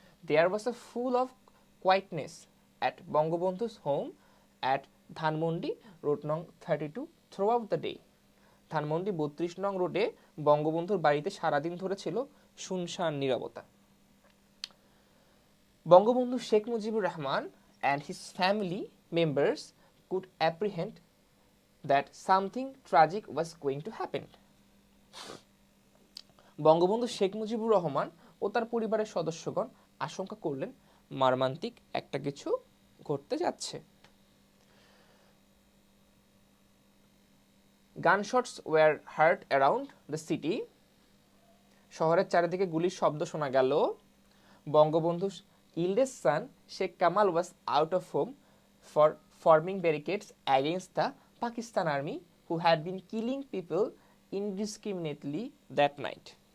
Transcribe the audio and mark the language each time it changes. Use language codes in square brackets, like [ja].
[en] There was a full of quietness at Bangabandhu's home at Dhanmondi road নং 32 throughout the day. [bn] Dhanmondi 32 নং রোডে বঙ্গবন্ধুর বাড়িতে সারাদিন ধরে ছিল শুনশান নীরবতা। [en] Bangabandhu Sheikh Mujibur Rahman and his family members could apprehend that something tragic was going to happen. [bn] Bangabandhu Sheikh Mujibur Rahman ও তার পরিবারের সদস্যগণ আশঙ্কা করলেন মর্মান্তিক একটা কিছু ঘটতে যাচ্ছে। [en] Gunshots were heard around the city. [bn] শহরের চারিদিকে গুলির শব্দ শোনা গেল। [en] Bangabandhu's eldest son Sheikh Kamal was out of home for forming barricades against the Pakistan army who had been killing people indiscriminately that night.